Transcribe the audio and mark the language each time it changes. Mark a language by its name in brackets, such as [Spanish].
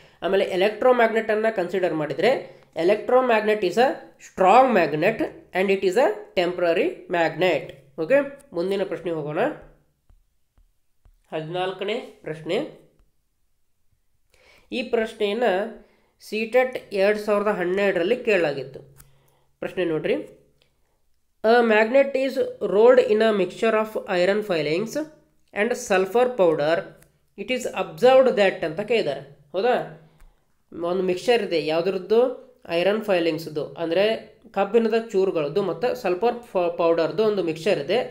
[Kannada] ಆಮೇಲೆ ಎಲೆಕ್ಟ್ರೋಮ್ಯಾಗ್ನೆಟನ್ನು ಕನ್ಸಿಡರ್ ಮಾಡಿದರೆ [English] Electromagnet is a strong magnet and it is a temporary magnet. Okay. [Kannada] ಮುಂದಿನ ಪ್ರಶ್ನೆ ಹೋಗೋಣ. 14ನೇ ಪ್ರಶ್ನೆ. ಈ ಪ್ರಶ್ನೆಯನ್ನು CTET 2012ರಲ್ಲಿ ಕೇಳಲಾಗಿತ್ತು. ಪ್ರಶ್ನೆ ನೋಡ್ರಿ. [English] A magnet is rolled in a mixture of iron filings and sulfur powder. It is observed that [Kannada] ಅಂತ ಕೇಳಿದ್ದಾರೆ. ಹೌದಾ? ಒಂದು ಮಿಕ್ಸ್ಚರ್ ಇದೆ, ಯಾವುದ್ರದ್ದು? ಐರನ್ ಫೈಲಿಂಗ್ಸ್ದು, ಅಂದರೆ ಕಬ್ಬಿಣದ ಚೂರುಗಳದ್ದು ಮತ್ತು ಸಲ್ಫರ್ ಪೌಡರ್ದು ಒಂದು ಮಿಕ್ಸ್ಚರ್ ಇದೆ.